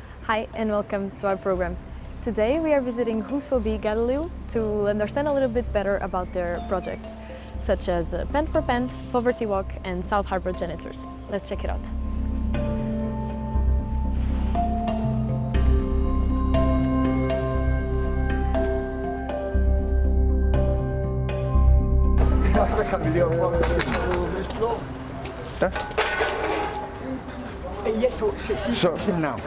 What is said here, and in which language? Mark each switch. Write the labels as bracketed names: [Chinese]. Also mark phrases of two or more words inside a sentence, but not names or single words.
[English] Hi and welcome to our program. Today we are visiting Forbi Gadeliv to understand a little bit better about their projects, such as Pant for Pant, Poverty Walk and South Harbour Janitors. Let's check it out. [Danish] Så kan vi derovre. Ja. Jeg tror, sig dit navn.